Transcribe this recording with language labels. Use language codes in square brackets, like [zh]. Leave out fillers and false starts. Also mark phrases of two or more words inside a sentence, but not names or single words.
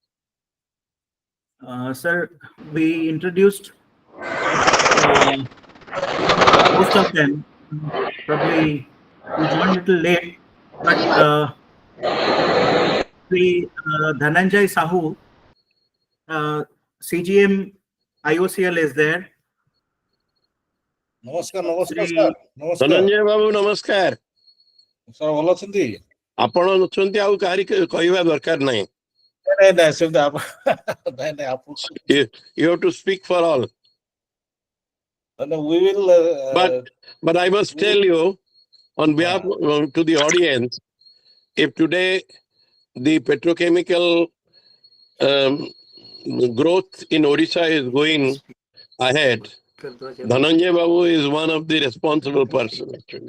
[en] Sir, we introduced most of them. Probably you joined a little late, but Dhananjay Sahu, CGM IOCL is there. [or] নমস্কার Sri- ସାର୍ ନମସ୍କାର ଧନଞ୍ଜୟ ବାବୁ ନମସ୍କାର। ସ୍যাର ଭଲ ଅଛନ୍ତି? ଆପଣ ଅଛନ୍ତି ଆଉ କାହାରି କହିବା ଦରକାର ନାହିଁ। ନାଇଁ ନାଇଁ ସେମିତି ନାଇଁ ନାଇଁ ଆପଣ [en] You have to speak for all. we will But I must tell you, on behalf to the audience, if today the petrochemical growth in Odisha is going ahead, Dhananjay Babu is one of the responsible persons actually.